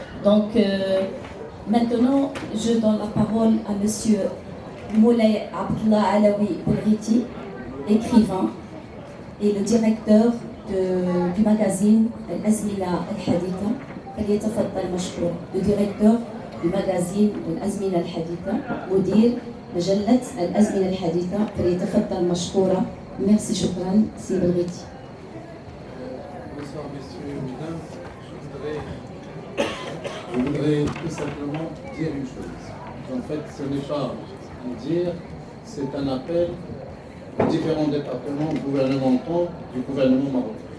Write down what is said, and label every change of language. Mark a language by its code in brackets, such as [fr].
[fr] Donc maintenant je donne la parole à monsieur Moulay Abdallah Alaoui Belghiti, écrivain et le directeur du magazine Al-Azmina Al-Haditha. [ar] فليتفضل مشكور. [fr] Le directeur du magazine [ar] الأزمنة الحديثة، مدير مجلة الأزمنة الحديثة، فليتفضل مشكورا. [fr] Merci. [ar] شكرا سي بلغيتي. [fr] Bonsoir messieurs et mesdames, je voudrais tout simplement dire une chose. En fait, ce n'est pas un dire, c'est un appel aux différents départements gouvernementaux du gouvernement marocain.